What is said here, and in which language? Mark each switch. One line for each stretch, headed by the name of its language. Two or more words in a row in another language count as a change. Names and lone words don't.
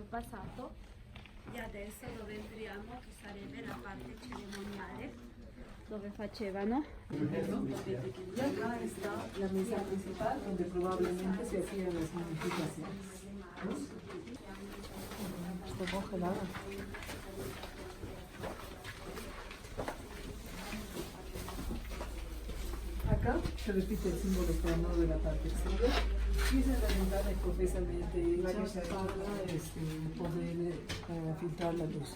Italian: passato e adesso dove entriamo che sarebbe la parte cerimoniale dove facevano
Spanish: y acá está la mesa principal donde probablemente se hacían las modificaciones. Está congelada. Acá se repite el símbolo plano de la parte exterior y esa es la ventana profusamente hecha para poder filtrar la luz.